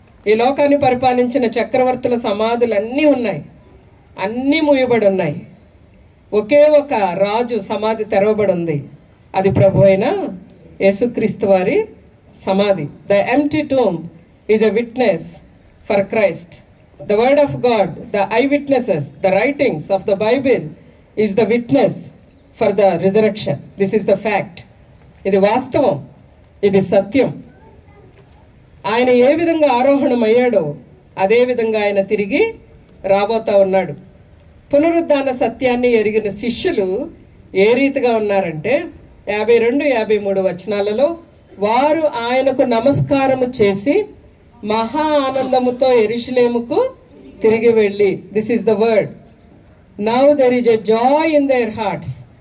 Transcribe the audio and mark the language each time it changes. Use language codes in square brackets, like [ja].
[te] ఈ లోకాన్ని పరిపాలించిన చక్రవర్తుల సమాధులు అన్నీ ఉన్నాయి, అన్నీ మూయబడి ఉన్నాయి. ఒకే ఒక రాజు సమాధి తెరవబడి ఉంది, అది ప్రభు అయిన యేసుక్రీస్తు వారి సమాధి. [en] The empty tomb is a witness for Christ. The word of God, the eyewitnesses, the writings of the Bible is the witness for the resurrection. This is the fact. [te] ఇది వాస్తవం, ఇది సత్యం. ఆయన ఏ విధంగా ఆరోహణమయ్యాడో అదే విధంగా ఆయన తిరిగి రాబోతా ఉన్నాడు. పునరుద్ధాన సత్యాన్ని ఎరిగిన శిష్యులు ఏ రీతిగా ఉన్నారంటే 52-53 వచనాలలో వారు ఆయనకు నమస్కారము చేసి మహా ఆనందముతో యెరూషలేముకు తిరిగి వెళ్ళి, [en] This is the word, now there is a joy in their hearts.